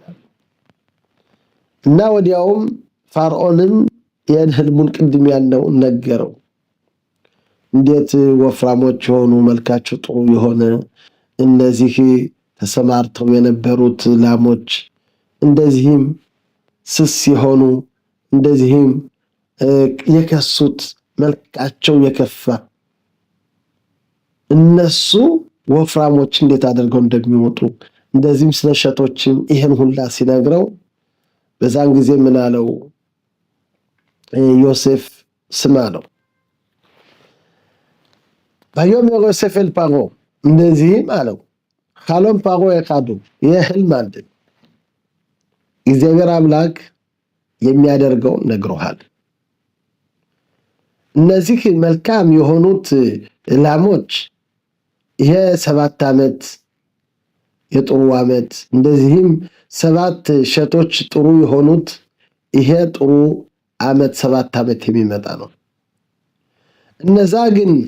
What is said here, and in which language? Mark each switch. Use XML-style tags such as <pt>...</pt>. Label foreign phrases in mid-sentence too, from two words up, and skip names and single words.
<am>እና ወዲያውም ፋርዖንም ይሄን ህልሙን ቅድም ያለው ነገረው። እንዴት ወፍራሞች የሆኑ መልካቸው ጥሩ የሆነ እነዚህ ተሰማርተው የነበሩት ላሞች እንደዚህም ስስ የሆኑ እንደዚህም የከሱት መልካቸው የከፋ እነሱ ወፍራሞች እንዴት አድርገው እንደሚወጡ እንደዚህም ስለሸቶችም ይሄን ሁላ ሲነግረው በዛን ጊዜ ምን አለው ዮሴፍ? ስማ ነው</am> <he>ויאמר יוסף אל פרעה</he> <am>እንደዚህም አለው</am> <he>חלום פרעה</he> <am>የካዱ የህልም አንድ እግዚአብሔር አምላክ የሚያደርገው ነግሮሃል። እነዚህ መልካም የሆኑት ላሞች ይሄ 7 ዓመት የጥሩ ዓመት እንደዚህም 7 ሸቶች ጥሩ የሆኑት ይሄ ጥሩ ዓመት 7 ዓመት የሚመጣ ነው። እነዛ ግን</am>